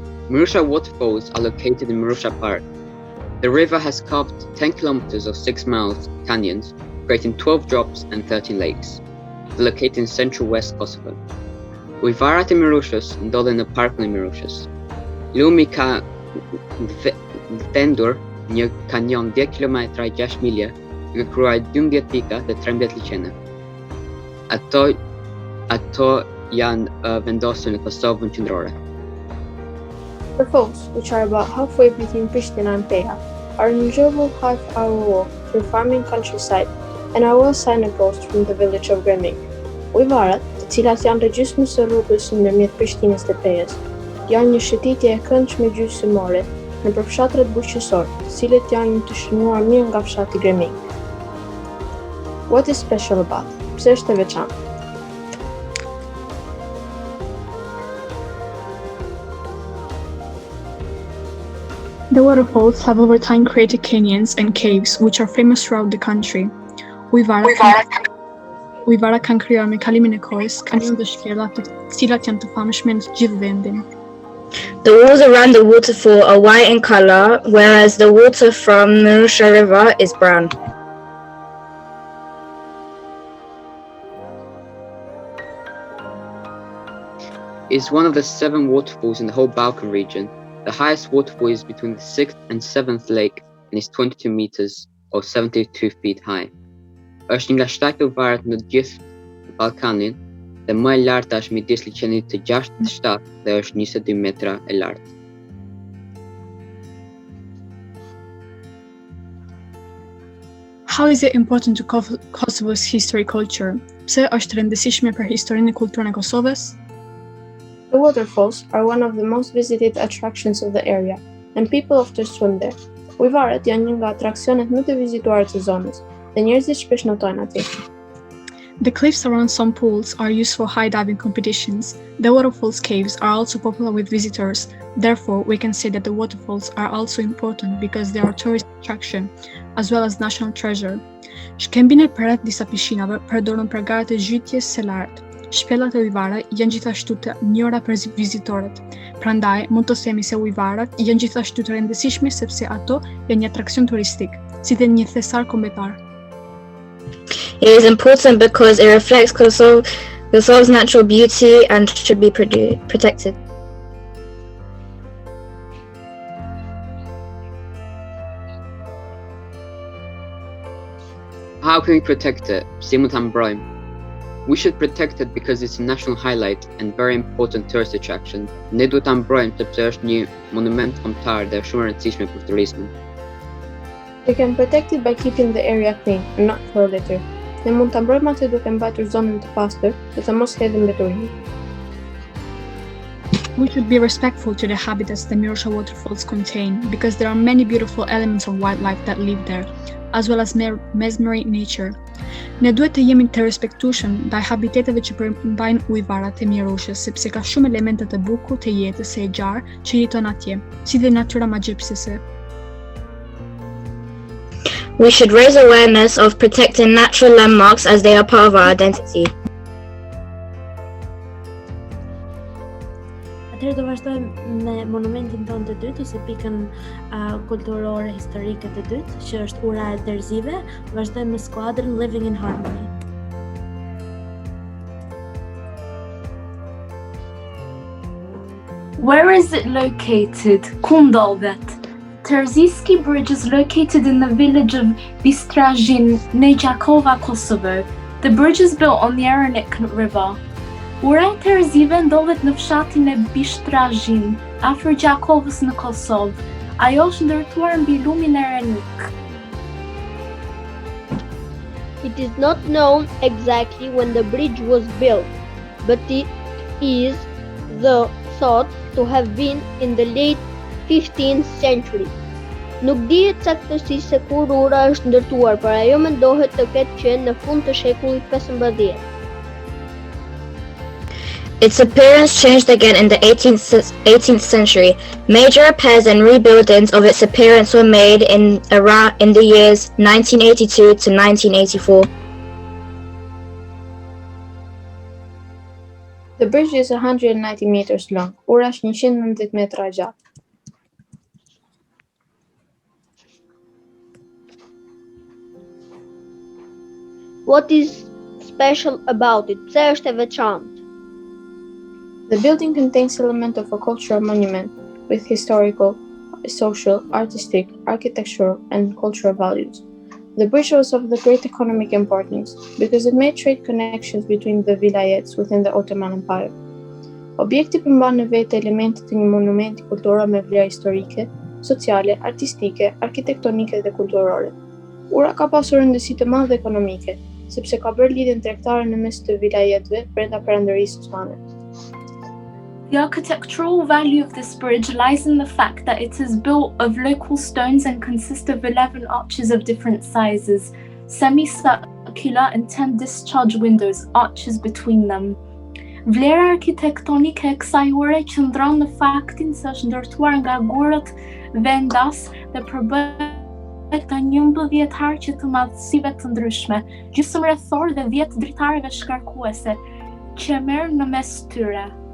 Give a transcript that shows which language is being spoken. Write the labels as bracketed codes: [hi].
[en] Mirusha waterfalls are located in Mirusha Park. The river has carved 10 kilometers of 6 miles canyons, creating 12 drops and 13 lakes. They're located in central west Kosovo. [sq] Ujvarat e Mirushës ndodhen në parkun e Mirushës. Lumi ka ndendur një kanjon 10 km e 6 milje, nga kryuar 12 pika dhe 13 liçene. Ato janë vendosur në Kosovën qendrore. [en] The falls, which are about halfway between Pristina and Peja, are an enjoyable half-hour walk through farming countryside and are well signposted from the village of Greming. [sq] Ujvarat, të cilat janë gjysmës së rrugës ndërmjet Prishtinës dhe Pejës, janë një shëtitje e këndshme gjysmore në përfshatrat bujqësor, të cilët janë të shënuar mirë nga fshati Greming. [en] What is special about? [sq] Pse është e veçantë? [en] The waterfalls have over time created canyons and caves which are famous throughout the country. [sq] Ujvara kanë krijuar me kalimin e kohës kanjon dhe shkella të cilat janë të famshme në gjithë vendin. [en] The walls around the waterfall are white in color, whereas the water from Mirusha River is brown. It is one of the 7 waterfalls in the whole Balkan region. The highest waterfall is between the 6th and 7th lake and is 22 meters or 72 feet high. [sq] Është nga 7 ujvarat në gjithë Ballkanin dhe më e larta është midis liçenit të 6 dhe 7 dhe është 22 metra e lartë. [en] How is it important to Kosovo's history culture? [sq] Pse është rëndësishme për historinë e kulturën e Kosovës? [en] The waterfalls are one of the most visited attractions of the area, and people often swim there. [sq] Ujvarat janë një nga atraksionet më të vizituara të zonës, dhe njerëzit shpesh notojnë atje. [en] The cliffs around some pools are used for high diving competitions. The waterfalls caves are also popular with visitors. Therefore, we can say that the waterfalls are also important because they are a tourist attraction, as well as national treasure. [sq] Shkembin e përreth disa pishinave përdoren për garat e zhytjes së lartë. Shpellat e ujvara janë gjithashtu të njohura për vizitorët. Prandaj, mund të themi se ujvarat janë gjithashtu të rëndësishme sepse ato janë një atraksion turistik, si dhe një thesar kombëtar. [en] It is important because it reflects Kosovo's natural beauty and should be protected. How can we protect it? [sq] Si mund ta mbrojmë? [en] We should protect it because it's a national highlight and very important tourist attraction. [sq] Ne duhet ta mbrojmë sepse është një monument kombëtar dhe shumë e rëndësishme për turizmin. [en] We can protect it by keeping the area clean and not throw litter. [sq] Ne mund ta mbrojmë atë duke mbajtur zonën të pastër dhe të mos hedhim mbeturin. [en] We should be respectful to the habitats the Mirosha waterfalls contain because there are many beautiful elements of wildlife that live there, as well as mesmeric nature. [sq] Ne duhet të jemi të respektueshëm ndaj habitateve që përmbajnë ujëvarat e Miroshës, sepse ka shumë elemente të bukur të jetës së e gjarë që jeton atje, si dhe natyra magjepsëse. [en] We should raise awareness of protecting natural landmarks as they are part of our identity. [sq] Atëherë do vazhdojmë me monumentin tonë të dytë ose pikën kulturore historike të dytë, që është ura e Terzive. Vazhdojmë me skuadrën Living in Harmony. [en] Where is it located? [sq] Ku ndodhet? [en] Terezinski Bridge is located in the village of Bistrajin, near Gjakova, Kosovo. The bridge is built on the Arrita River. [sq] Ura e Terezive ndodhet në fshatin e Bistrajin, afër Gjakovës në Kosovë. Ajo është ndërtuar mbi lumin e Arrita. [en] It is not known exactly when the bridge was built, but it is thought to have been in the late 15th century. [sq] Nuk dihet saktësisht se kur ura është ndërtuar, por ajo mendohet të ketë qenë në fund të shekullit 15. [en] Its appearance changed again in the 18th century. Major repairs and rebuildings of its appearance were made in the years 1982 to 1984. The bridge is 190 meters long. [sq] Ura është 190 metra gjatë. [en] What is special about it? [sq] Pse është e veçantë? [en] The building contains elements of a cultural monument with historical, social, artistic, architectural, and cultural values. The bridge was of the great economic importance because it made trade connections between the vilayets within the Ottoman Empire. [sq] Objekti përmban në vetë elemente të një monumenti kulturor me vlerë historike, sociale, artistike, arkitektonike dhe kulturore. Ura ka pasur rëndësi të madhe ekonomike, sepse ka bërë lidhjen tregtare në mes të vilajetëve brenda Perandërisë Osmane. [en] The architectural value of this bridge lies in the fact that it is built of local stones and consists of 11 arches of different sizes, semicircular and 10 discharge windows, arches between them. [sq] Vlera arkitektonike e kësaj ure qëndron në faktin se është ndërtuar nga gurët vendas dhe përbëhet nga 11 harqe të madhësive të ndryshme, gjysmërrethor dhe 10 dritareve shkarkuese, që merr në mes tyre.